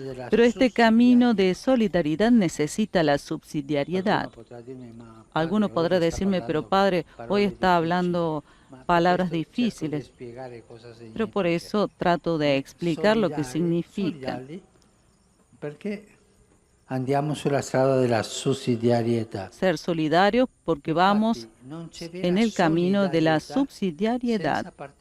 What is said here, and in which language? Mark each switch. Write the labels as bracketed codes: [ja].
[es] Pero este camino de solidaridad necesita la subsidiariedad. Alguno podrá decirme, pero padre, hoy está hablando palabras difíciles, pero por eso trato de explicar lo que significa. [it] Andiamo sulla strada della sussidiarietà. [es] Ser solidarios porque vamos en el camino de la subsidiariedad.